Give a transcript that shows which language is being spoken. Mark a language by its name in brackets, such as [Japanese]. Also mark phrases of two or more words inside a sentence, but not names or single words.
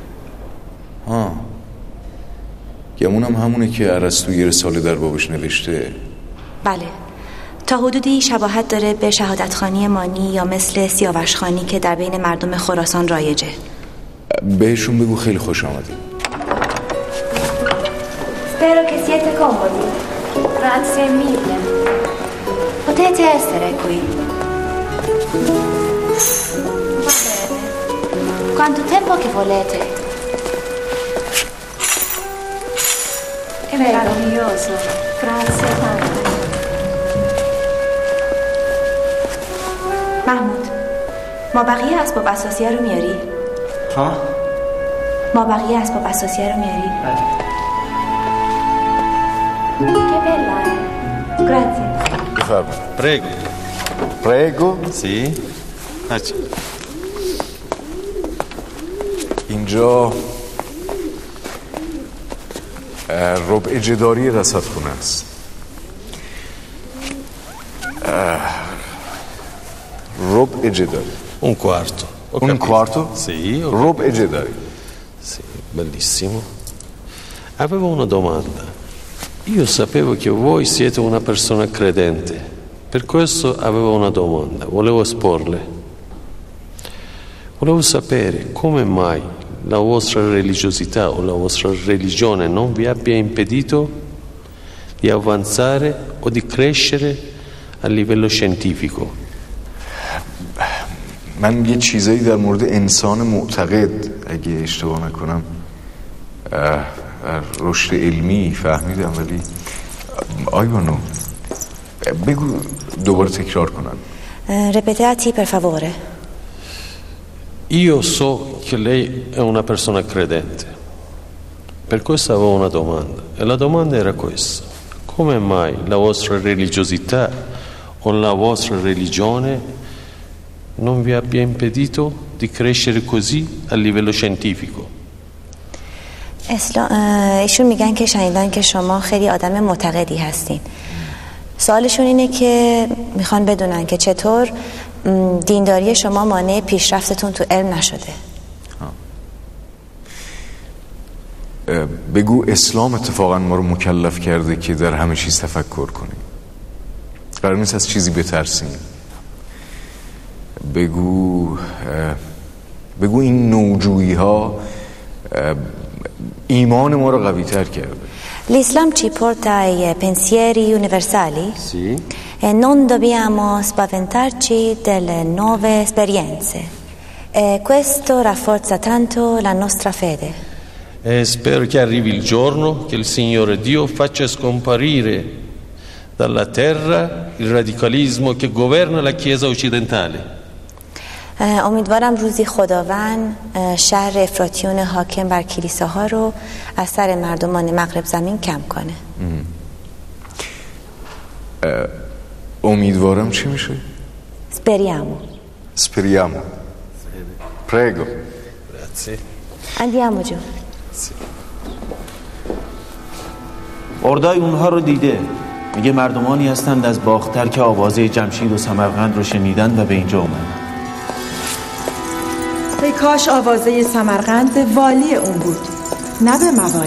[Persian] گمونم همونه که ارسطو یه رساله در بابش نوشته. بله، تا حدودی شباهت داره به شهادتخوانی مانی یا مثل سیاوشخوانی که در بین مردم خراسان رایجه. بهشون بگو خیلی خوش آمدید. [Italian] Spero che siete comodi. Grazie mille. Potete essere qui. Va bene. Quanto tempo che volete? È meraviglioso. Grazie tanto. [Persian] محمود، ما بقیه اسباب اساسیه رو میاری؟ ها؟ ما بقیه اسباب اساسیه رو میاری؟ [Italian] Che bella è. Grazie. Prego. Prego. Sì. [Persian] اینجا ربع جداری رصدخونه است. ربع جداری. [Italian] Un quarto. Un quarto? Sì. [Persian] ربع جداری. [Italian] Sì, bellissimo. Avevo una domanda. Io sapevo che voi siete una persona credente, per questo avevo una domanda, volevo esporle. Volevo sapere come mai la vostra religiosità o la vostra religione non vi abbia impedito di avanzare o di crescere a livello scientifico. [Persian] من یه چیزایی در مورد انسان معتقد اگه اشتباه نکنم رشد علمی فهمیدم، ولی آیوانو بگو دوباره تکرار کنن. [Italian] Ripetati per favore. Io so che lei è una persona credente, per questo avevo una domanda, e la domanda era questa: come mai la vostra religiosità o la vostra religione non vi abbia impedito di crescere così a livello scientifico. [Persian] ایشون میگن که شنیدن که شما خیلی آدم معتقدی هستین. سوالشون اینه که میخوان بدونن که چطور دینداری شما مانع پیشرفتتون تو علم نشده. بگو اسلام اتفاقا ما رو مکلف کرده که در همه چیز تفکر کنیم. قرار نیست از چیزی بترسیم. بگو این نوجویی ها ایمان ما رو قوی تر کرده. [Italian] L'Islam ci porta ai pensieri universali. Sì. E non dobbiamo spaventarci delle nuove esperienze. E questo rafforza tanto la nostra fede. E spero che arrivi il giorno che il Signore Dio faccia scomparire dalla terra il radicalismo che governa la Chiesa occidentale. [Persian] امیدوارم روزی خداوند شر افراطیون حاکم بر کلیساها رو از سر مردمان مغرب زمین کم کنه. امیدوارم چی میشه؟ [Italian] Speriamo. Prego. Grazie. Andiamo giù. [Persian] اردای اونها رو دیده. میگه مردمانی هستند از باختر که آوازه جمشید و سمرقند رو شنیدن و به اینجا اومدن. ای کاش آوازه سمرقند به والی اون بود، نه به موالی.